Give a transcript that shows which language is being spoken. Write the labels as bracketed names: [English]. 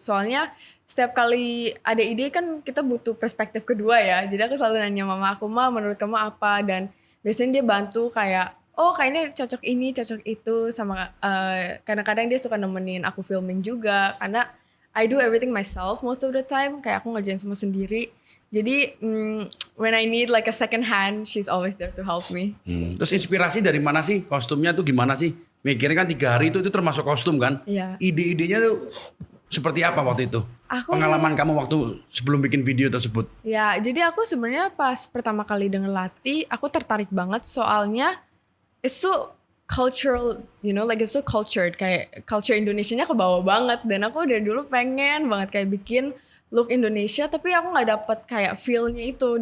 [Indonesian] Soalnya setiap kali ada ide kan kita butuh perspektif kedua ya. Jadi aku selalu nanya mama aku, "Ma, menurut kamu apa?" Dan biasanya dia bantu kayak, "Oh, kayaknya cocok ini, cocok itu." Sama kadang-kadang dia suka nemenin aku filming juga karena [English] I do everything myself most of the time. [Indonesian] Kayak aku ngerjain semua sendiri. Jadi [English] when I need like a second hand, she's always there to help me. [Indonesian] Terus inspirasi dari mana sih? Kostumnya tuh gimana sih? Mikirnya kan 3 hari itu termasuk kostum kan? Iya. Ide-idenya tuh seperti apa waktu itu? Pengalaman kamu waktu sebelum bikin video tersebut? Ya, jadi aku sebenarnya pas pertama kali denger Lati, aku tertarik banget soalnya [English] it's so cultural, you know, like it's so cultured, [Indonesian] kayak culture Indonesianya kebawa banget dan aku dari dulu pengen banget kayak bikin look Indonesia, tapi aku nggak dapet kayak feel-nya itu.